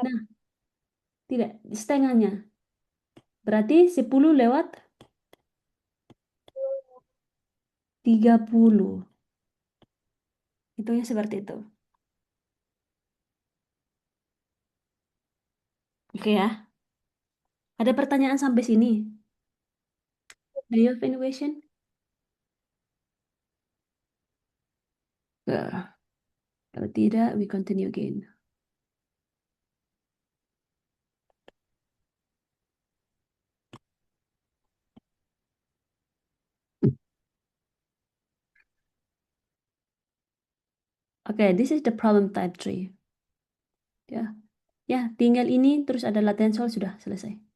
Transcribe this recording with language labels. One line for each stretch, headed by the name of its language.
Indonesian: Nah, tidak, setengahnya. Berarti 10 lewat 30. Hitungnya seperti itu. Oke ya. Ada pertanyaan sampai sini?
English: Do you have any question?
Indonesian: Kalau tidak,
English: we continue again. Oke, this is the problem type 3.
Indonesian: Ya, ya, tinggal ini terus ada latihan soal sudah selesai.